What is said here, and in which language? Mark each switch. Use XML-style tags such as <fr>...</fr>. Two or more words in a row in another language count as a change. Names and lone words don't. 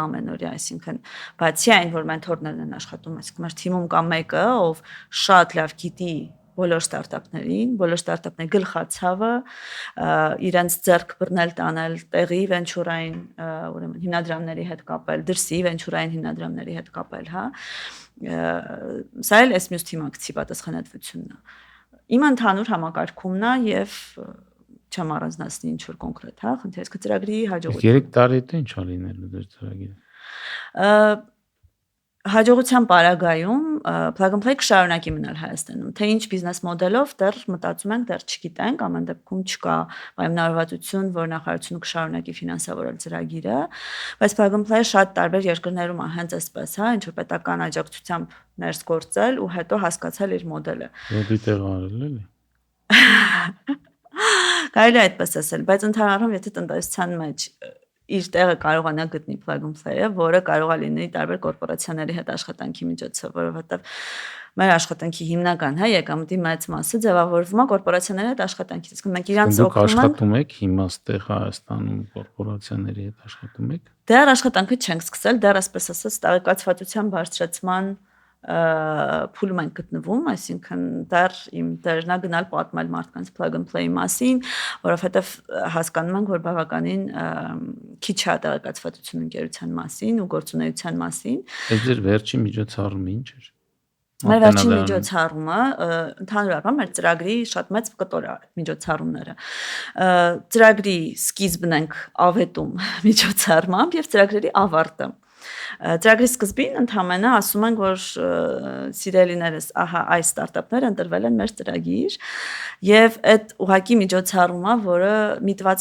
<hy>ամենօրյա, այսինքն բացի այն, որ մենթորներն են աշխատում, այսինքն մեր թիմում կա մեկը, ով շատ լավ գիտի բոլոր ստարտափներին, բոլոր ստարտափների գլխացավը, իրենց ձեռք բռնել տանել տեղի վենչուրային, ուրեմն հիմնադրամների հետ կապել, դրսի վենչուրային հիմնադրամների հետ կապել, հա։ Սա էլ էս մյուս թիմակցի պատասխանատվությունն է։ Իմ ընդհանուր համակարգումն է եւ չեմ առանձնացնի ինչ որ կոնկրետ, հա, խնդիրը ծրագրի հաջողություն։ 3 տարի հետո ինչ ա լինելու ձեր ծրագիրը։ Հաջողության պարագայում plug and play կշարունակի մնալ Հայաստանում։ Թե ինչ բիզնես մոդելով դեռ մտածում ենք, դեռ չգիտենք, ամեն դեպքում չկա պայմանավորվածություն, որ նախարարությունը կշարունակի ֆինանսավորել ծրագիրը, բայց plug and play-ը շատ տարբեր երկրներում է հենց այսպես, հա, ինչ որ պետական աջակցությամբ ներս գործել ու հետո հասկացել իր մոդելը։ Որի տեղ արել էլի։ Կարելի է այդպես ասել, բայց ընդհանրապես եթե տնտեսության մեջ իր տեղը կարողանա գտնի plug and play-ը, որը կարող է լինի տարբեր կորպորացիաների հետ աշխատանքի միջոցով, որովհետև մեր աշխատանքի հիմնական, հա, եկամտի մեծ մասը ձևավորվում է կորպորացիաների հետ աշխատանքից։ Իսկ մենք իրանց Դուք օգնում ենք։ աշխատում եք հիմա ստեղ Հայաստանում կորպորացիաների հետ աշխատում եք։ Դեռ աշխատանքը չենք սկսել, դեռ այսպես ասած տեղեկացվածության բարձրացման փուլում ենք գտնվում, այսինքն դեռ իմ դերն է գնալ պատմել մարդկանց plug and play մասին, որովհետև հասկանում ենք, որ բավականին քիչ է տեղեկացվածություն ընկերության մասին ու գործունեության մասին։ Այս ձեր վերջին միջոցառումը ինչ էր։ Մեր վերջին միջոցառումը ընդհանուր առմամբ մեր ծրագրի շատ մեծ կտոր է միջոցառումները։ Ծրագրի սկիզբն ենք ավետում միջոցառմամբ եւ ծրագրերի ավարտը։ Ծրագրի սկզբին ընդհանրապես ասում ենք, որ սիրելիներս, ահա այս ստարտափները ընտրվել են մեր ծրագիր եւ այդ ուղակի միջոցառումը, որը միտված</hy>